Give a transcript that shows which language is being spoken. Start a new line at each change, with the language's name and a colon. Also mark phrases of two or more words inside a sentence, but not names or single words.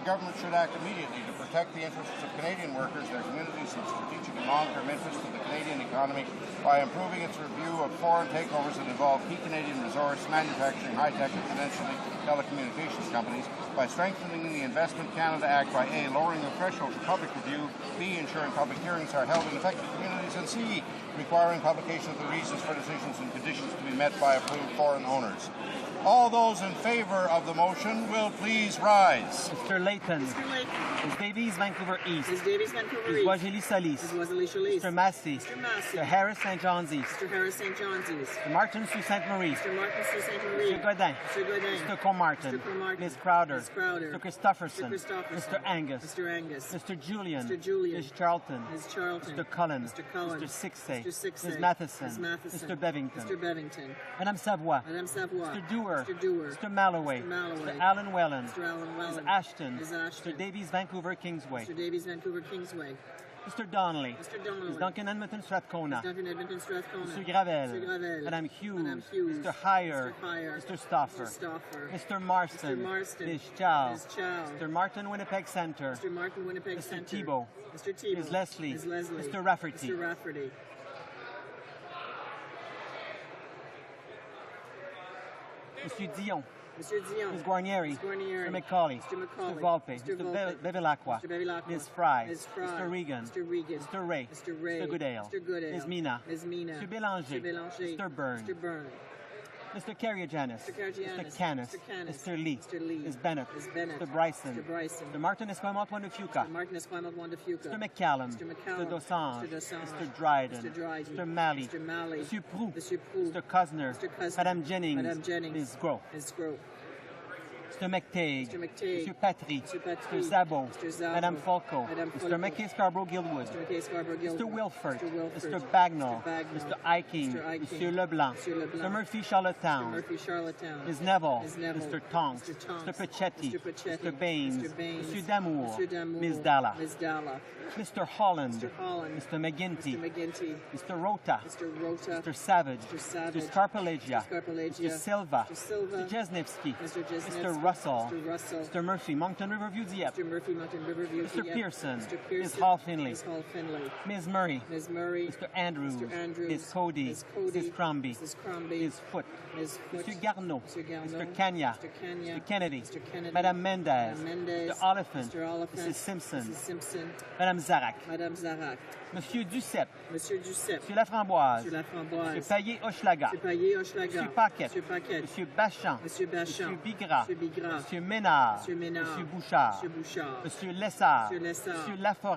English: government should act immediately to protect the interests of Canadian workers, their communities and strategic and long-term interests of the Canadian economy by improving its review of foreign takeovers that involve key Canadian resource, manufacturing, high-tech and potentially telecommunications companies, by strengthening the Investment Canada Act by A, lowering the threshold for public review, B, ensuring public hearings are held in affected communities, and C, requiring publication of the reasons for decisions and conditions to be met by approved foreign owners. All those in favour of the motion will please rise. Mr. Layton. Mr. Layton. Ms. Davies, Vancouver East. Ms. Davies, Vancouver Ms. East. Boisjoli Solis. Ms. Boisjoli Solis. Mr. Massey. Mr. Massey. Mr. Harris, St. John's East. Mr. Harris, St. John's East. Mr. Martin, Sault Ste. Marie. Mr. Martin, Sault Ste. Marie. Mr. Godin. Mr. Godin. Mr. Comartin. Mr. Comartin. Ms. Crowder. Ms. Crowder. Mr. Christopherson. Mr. Christopherson. Mr. Angus. Mr. Angus. Mr. Julian. Mr. Julian. Ms. Charlton. Ms. Charlton. Mr. Cullen. Mr. Cullen. Mr. Sixay. Mr. Sixay. Ms. Matheson. Ms. Matheson. Mr. Bevington. Mr. Bevington. Madame Savoie. Madame Savoie. Mr. Dewar. Mr. Dewar. Mr. Malloway. Mr. Malloway. Mr. Alan Wellen. Mr. Alan Wellen. Ms. Ashton. Ms. Ashton. Mr. Davies, Vancouver Kingsway. Mr. Davies, Vancouver Kingsway. Mr. Donnelly. Mr. Donnelly. Ms. Duncan Edmonton Strathcona. Mr. Duncan Edmonton Strathcona. Mr. Gravel. Mr. Gravel. Madame Hughes. Madame Hughes. Mr. Heyer. Mr. Heyer. Mr. Stauffer. Mr. Stauffer. Mr. Marston. Mr. Marston. Ms. Chow. Ms. Chow. Mr. Martin Winnipeg Centre. Mr. Martin Winnipeg Mr. Centre. Thibault. Mr. Thibault. Ms. Leslie. Ms. Leslie. Mr. Rafferty. Mr. Rafferty. Mr. Dion. Mr. Dion. Ms. Guarnieri. Ms. Guarnieri. Mr. McCauley. Mr. McCauley. Mr. Volpe. Mr. Mr. Volpe. Bevilacqua. Mr. Bevilacqua. Ms. Fry. Ms. Fry. Mr. Regan. Mr. Regan. Mr. Ray. Mr. Ray. Mr. Goodale. Mr. Goodale. Ms. Mina. Ms. Mina. Mr. Bélanger. Mr. Bélanger. Mr. Byrne. Mr. Byrne. Mr. Carriajanis. Mr. Carriajanis. Mr. Canis. Mr. Canis. Mr. Lee. Mr. Lee. Ms. Bennett. Ms. Bennett. Mr. Bryson. Mr. Bryson. Mr. Martin Esquimalt Fuca. Mr. Martin Esquimalt Fuca. Mr. McCallum. Mr. McCallum. Mr. Dosange. Mr. Dosange. Mr. Dryden. Mr. Dryden. Mr. Malley. Mr. Malley. Mr. Proux. Mr. Proux. Mr. Cosner. Mr. Cosner. Madame Jennings. Madame Jennings. Ms. Gros. Ms. Gros. Mr. McTague. Mr. McTague. Mr. Patry. Mr. Patry. Mr. Szabo. Mr. Szabo. Madame Falco. Madame Mr. Falco. McKay Scarborough Guildwood. Mr. McKay Scarborough Guildwood. Mr. Wilford. Mr. Wilford. Mr. Bagnall. Mr. Bagnall. Mr. Iking. Mr. Iking. Mr. Leblanc. Mr. Leblanc. Mr. Murphy Charlottetown. Mr. Murphy Charlottetown. Ms. Neville. Ms. Neville. Mr. Tonks. Mr. Tonks. Mr. Pachetti. Mr. Pachetti. Mr. Baines. Mr. Baines. Mr. Damour. Mr. Damour. Ms. Dalla. Ms. Dalla. Mr. Holland. Mr. Holland. Mr. McGinty. Mr. McGinty. Mr. Rota. Mr. Rota. Mr. Savage. Mr. Savage. Mr. Scarpalegia. Mr. Scarpalegia. Mr. Silva. Mr. Silva. Mr. Jesnevsky. Mr. Jesnevsky. Mr. Russell. Mr. Russell. Mr. Murphy, Moncton Riverview Dieppe. Mr. Murphy, Mountain Riverview. Mr. Dieppe. Pearson. Mr. Pearson. Ms. Hall Finley. Ms. Hall Finley. Ms. Murray. Ms. Murray. Mr. Andrews. Mr. Andrews. Ms. Cody. Ms. Cody. Mrs. Crombie. Mrs. Crombie. Ms. Foote. Ms. Foote. Mr. Garneau. Mr. Garneau. Mr. Kenya. Mr. Kenya. Mr. Kennedy. Mr. Kennedy. Madame Mendez. Madame Mendez. Mr. Oliphant. Mr. Oliphant. Mrs. Simpson. Mrs. Simpson. Madame Zarak. Madame Zarak.
French: Monsieur Duceppe. Monsieur Duceppe. Monsieur Laframboise. Monsieur Laframboise. Monsieur Payet-Hochelaga. Monsieur Payet-Hochelaga. Monsieur Paquet. Monsieur Paquet. Monsieur Bachan. Monsieur Bachan. Monsieur Bigras. Monsieur Bigras. Monsieur Ménard. Monsieur Ménard. Monsieur Bouchard. Monsieur Bouchard. Monsieur Lessard. Monsieur Lessard. Monsieur Laforêt.